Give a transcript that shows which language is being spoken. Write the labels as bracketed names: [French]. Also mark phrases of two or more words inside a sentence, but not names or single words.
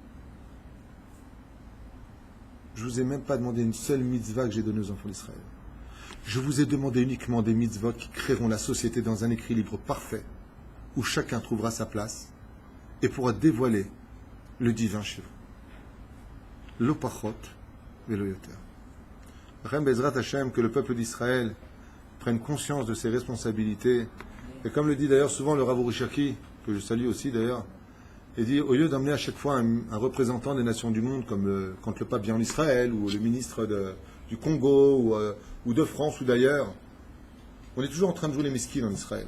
[French] Je ne vous ai même pas demandé une seule mitzvah que j'ai donnée aux enfants d'Israël. Je vous ai demandé uniquement des mitzvahs qui créeront la société dans un équilibre parfait, où chacun trouvera sa place et pourra dévoiler le divin chez vous. [Hebrew] לא פחות ולא יותר. רם בעזרת השם, [French] que le peuple d'Israël prenne conscience de ses responsabilités. Et comme le dit d'ailleurs souvent le Rav Urishaki, que je salue aussi d'ailleurs, il dit, au lieu d'emmener à chaque fois un représentant des nations du monde, comme quand le pape vient en Israël, ou le ministre du Congo, ou de France, ou d'ailleurs, on est toujours en train de jouer les miskines en Israël.